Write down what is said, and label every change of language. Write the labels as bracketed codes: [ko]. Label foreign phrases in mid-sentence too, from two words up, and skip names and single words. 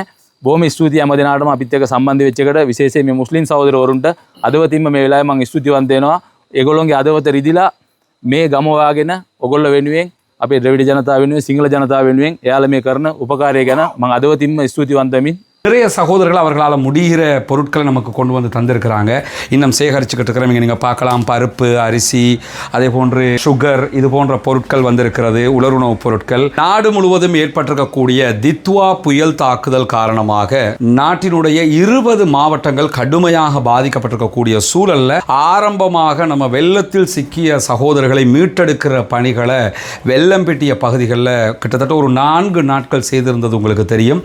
[si] බොහොම ස්තුතියි හැම දිනාටම අපිත් එක්ක සම්බන්ධ වෙච්ච එකට, විශේෂයෙන් මේ මුස්ලිම් සහෝදරවරුන්ට අදවතින්ම මේ වෙලාවේ මම ස්තුතිවන්ත වෙනවා. ඒගොල්ලොන්ගේ අදවත රිදිලා මේ ගම වාගෙන ඔයගොල්ලෝ වෙනුවෙන් අපේ ද්‍රවිඩ ජනතාව වෙනුවෙන් සිංහල ජනතාව වෙනුවෙන් එයාලා මේ කරන උපකාරය ගැන මම අදවතින්ම ස්තුතිවන්ත වෙමින් [ta] நிறைய சகோதரர்கள் அவர்களால் முடிகிற பொருட்களை நமக்கு கொண்டு வந்து தந்திருக்கிறாங்க. இன்னும் சேகரிச்சுக்கிட்டு இருக்கிறவங்க நீங்கள் பார்க்கலாம், பருப்பு, அரிசி, அதே போன்று சுகர், இது போன்ற பொருட்கள் வந்திருக்கிறது, உலருணவுப் பொருட்கள். நாடு முழுவதும் ஏற்பட்டிருக்கக்கூடிய தித்வா புயல் தாக்குதல் காரணமாக நாட்டினுடைய 20 மாவட்டங்கள் கடுமையாக பாதிக்கப்பட்டிருக்கக்கூடிய சூழல்ல ஆரம்பமாக நம்ம வெள்ளத்தில் சிக்கிய சகோதரர்களை மீட்டெடுக்கிற பணிகளை வெள்ளம்பெட்டிய பகுதிகளில் கிட்டத்தட்ட ஒரு 4 நாட்கள் செய்திருந்தது உங்களுக்கு தெரியும்.